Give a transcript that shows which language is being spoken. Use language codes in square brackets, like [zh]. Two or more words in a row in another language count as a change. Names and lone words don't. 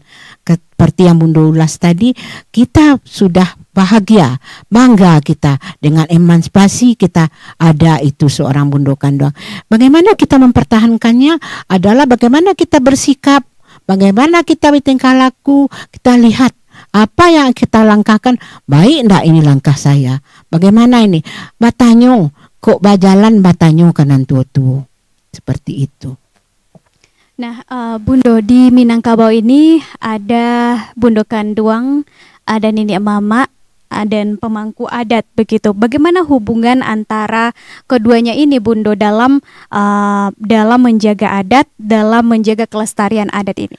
[id] Seperti yang Bundo ulas tadi, kita sudah bahagia, bangga kita dengan emansipasi kita ada itu seorang Bundo Kanduang. Bagaimana kita mempertahankannya adalah bagaimana kita bersikap, bagaimana kita bertingkah laku, kita lihat apa yang kita langkahkan, baik enggak ini langkah saya, bagaimana ini, [min] batanyo, kok bajalan batanyo kanan tua-tua, [id] seperti itu. Nah, Bundo, di Minangkabau ini ada Bundo Kanduang, ada Nini Mama, dan pemangku adat begitu. Bagaimana hubungan antara keduanya ini, Bundo, dalam menjaga adat, dalam menjaga kelestarian adat ini?